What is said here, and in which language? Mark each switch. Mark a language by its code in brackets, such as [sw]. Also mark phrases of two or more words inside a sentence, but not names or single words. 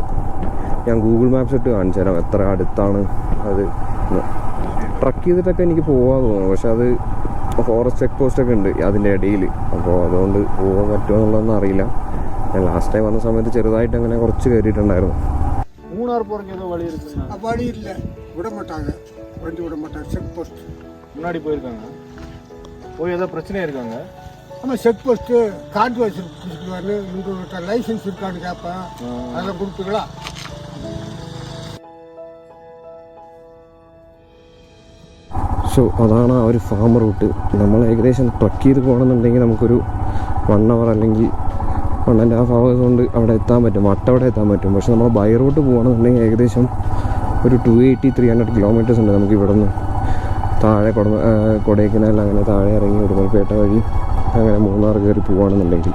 [ml] ഞാൻ ഗൂഗിൾ മാപ്സ് ഇട്ട് കാണിച്ചു തരാം എത്ര അടുത്താണ് അത്. ട്രക്ക് ചെയ്തിട്ടൊക്കെ എനിക്ക് പോകാൻ തോന്നുന്നു, പക്ഷെ അത് [en] forest check [ml] പോസ്റ്റൊക്കെ ഉണ്ട് അതിൻ്റെ ഇടയിൽ. അപ്പോൾ അതുകൊണ്ട് പോകാൻ പറ്റുമോ എന്നുള്ളതൊന്നും അറിയില്ല. ഞാൻ [en] last time [ml] വന്ന സമയത്ത് ചെറുതായിട്ട് അങ്ങനെ കുറച്ച് കയറിയിട്ടുണ്ടായിരുന്നു. [ta] மூணார் போகிறக்கு ஏதோ வழி இருக்குங்க? வழி இல்லை, விட மாட்டாங்க, வண்டி விட மாட்டாங்க. [en] check post [ta] முன்னாடி போயிருக்காங்க, போய் ஏதோ பிரச்சனை இருக்காங்க. ஆமாம், [en] check post [ta] கார்டு வச்சுருக்குவாரு. உங்கள்கிட்ட லைசன்ஸ் இருக்கான்னு கேட்பேன், அதெல்லாம் கொடுப்பீங்களா? [ml] സോ അതാണ് ആ ഒരു ഫാം റൂട്ട്. നമ്മൾ ഏകദേശം ട്രക്ക് ചെയ്ത് പോകണമെന്നുണ്ടെങ്കിൽ നമുക്കൊരു 1 അവർ അല്ലെങ്കിൽ 1.5 hours കൊണ്ട് അവിടെ എത്താൻ പറ്റും, വട്ടവടെ എത്താൻ പറ്റും. പക്ഷെ നമ്മൾ [en] by route [ml] പോകുകയാണെന്നുണ്ടെങ്കിൽ ഏകദേശം ഒരു 280-300 കിലോമീറ്റേഴ്സ് ഉണ്ട് നമുക്ക് ഇവിടെ നിന്ന് താഴെ കൊടൈക്കനാൽ അങ്ങനെ താഴെ ഇറങ്ങി ഉടുമൽപേട്ട വഴി അങ്ങനെ മൂന്നാർ കയറി പോവുകയാണെന്നുണ്ടെങ്കിൽ.